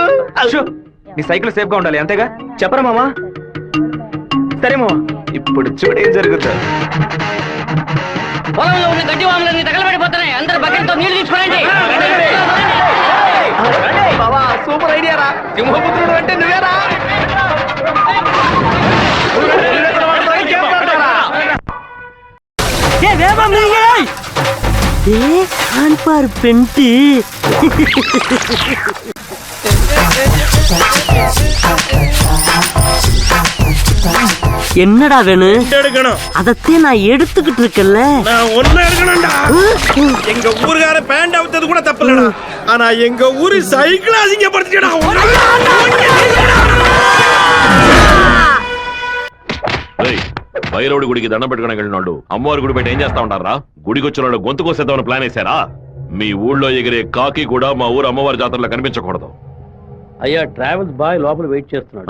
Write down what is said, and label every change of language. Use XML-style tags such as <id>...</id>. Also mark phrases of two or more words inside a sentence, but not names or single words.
<te>నీ సైకిల్ సేఫ్ గా ఉండాలి, అంతేగా? చెప్పరా మామా? సరే మామా, ఇప్పుడు చూడు ఏం జరుగుతుంది. పొలంలో ఉన్న గడ్డి వాములన్నీ తగలబడిపోతున్నాయి. అందరూ బకెట్తో నీళ్లు తీసుకురండి. బావా</te> <en>super idea</en> <te>రా. సింహపుత్రుడు అంటే నువ్వేరా?</te> <ta>பெண்டி என்னடா வேணும்? அதத்தே நான் எடுத்துக்கிட்டு இருக்கேன்ல. நான் ஒண்ணு எடுக்கணும்டா. எங்க ஊருக்கார பேண்ட் அவுத்தது கூட தப்பில்லடா. ஆனா எங்க ஊரு சைக்கிள் அசிங்கப்படுத்திடா.</ta> <te>భైరవుడి గుడికి దండం పెట్టుకోవడానికి వెళ్ళినాడు అమ్మవారి గుడి బయట ఏం చేస్తా ఉంటారా? గుడికి వచ్చిన వాళ్ళు గొంతు కోసేద్దామని ప్లాన్ వేశారా? మీ ఊళ్ళో ఎగిరే కాకి కూడా మా ఊరు అమ్మవారి జాతరలో కనిపించకూడదు. అయ్యా</te> <en>travels boy</en> <te>లోపల వెయిట్ చేస్తున్నాడు.</te>